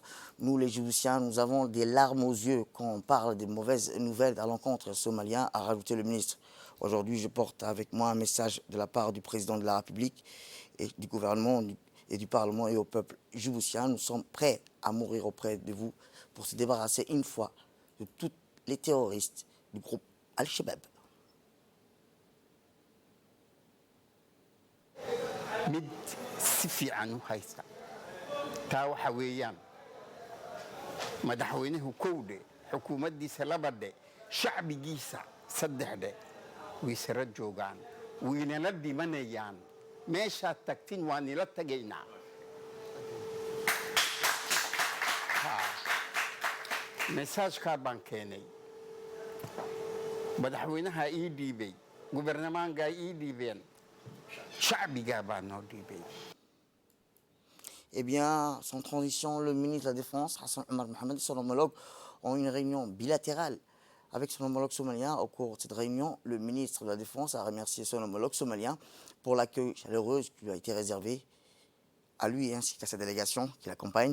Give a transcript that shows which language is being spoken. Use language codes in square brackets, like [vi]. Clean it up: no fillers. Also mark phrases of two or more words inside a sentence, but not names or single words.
[fr] Nous, les Djiboutiens, nous avons des larmes aux yeux quand on parle des mauvaises nouvelles à l'encontre somalien, a rajouté le ministre. Aujourd'hui, je porte avec moi un message de la part du président de la République et du gouvernement et du Parlement et au peuple djiboutien. Nous sommes prêts à mourir auprès de vous pour se débarrasser une fois de tous les terroristes du groupe Al-Shabaab. [so] si fiican u haysta taa waxa weeyaan madaxweynuhu kowdhe xukuumaddiisa labadhe shacbigiisa saddexdhe way sara joogaan waynala dhimanayaan meeshaad tagtin waa nila tagaynaa mesaajkaa baan keenay madaxweynaha ii dhiibay gubernamangaa ii dhiibeen shacbigaa baa noo dhiibay. [fr] Eh bien, sans transition, le ministre de la Défense, Hassan Omar Mohamed, et son homologue ont eu une réunion bilatérale avec son homologue somalien. Au cours de cette réunion, le ministre de la Défense a remercié son homologue somalien pour l'accueil chaleureux qui lui a été réservé à lui ainsi qu'à sa délégation qui l'accompagne.